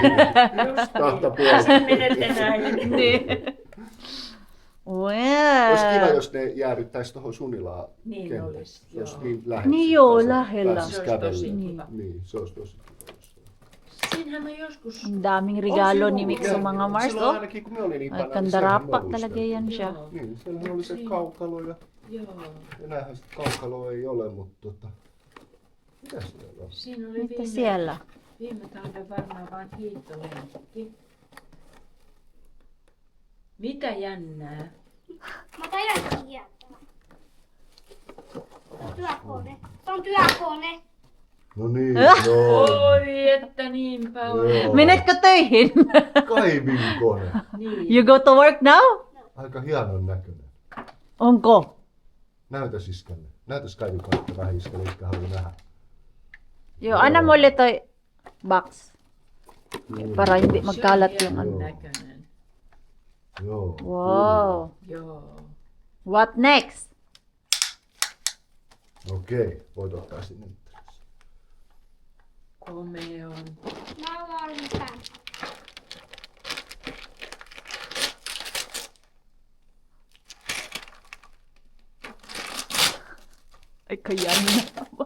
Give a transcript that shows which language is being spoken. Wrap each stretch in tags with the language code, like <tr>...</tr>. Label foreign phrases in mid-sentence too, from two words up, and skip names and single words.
<en>Just</en> <fi>Kahta niin. puolta. Sä menette näin. Niin. Olisi kiva, Wow. jos ne jäädyttäisi tuohon Sunilaan Niin kentälle. olisi, Se olisi joo. niin lähellä. Niin joo, Pääsis- lähellä. pääsis Se olisi tosi kävellä. kiva. Niin, se olisi tosi kiva. Siinähän on joskus...</fi> <tl>Ang daming regalo ni Mikso mga Mars,</tl> <fi>Silloin</fi> <tl>oh.</tl> <fi>ainakin kun me oli niin</fi> <tl>Ay,</tl> <fi>paljon, niin siellähän me kandarapak luisteltiin.</fi> <tl>talaga yan siya.</tl> <fi>Joo. Niin, siellähän oli se kaukalo ja Joo. enäähän sitä kaukaloa ei ole, mutta mitä siellä on? Siinä oli Mitä siellä? viime talven varmaan vaan hiihtolenkki. Mitä jännää? Mä tajan kieltä. Työkone. Se on työkone. No niin, joo. Oi, että niinpä on. Joo. Menetkö töihin? Kaivinkone. Niin.</fi> <en>You go to work now?</en> <fi>Aika hienon näköinen. Onko? Näytäs iskälle. Näytäs kaivinkonetta vähän iskälle, itkä haluaa nähdä. Joo, anna mulle toi box. Niin.</fi> <tl>Para hindi</tl> <fi>Se on</fi> <tl>magkalat yung</tl> <fi>hienon</fi> <tl>ano.</tl> <fi>näköinen. Joo. Wow. Joo.</fi> <en>What next?</en> <fi>Okei, voit ottaa sinne. Komea on. Mä olen tän. Aika jännä.</fi>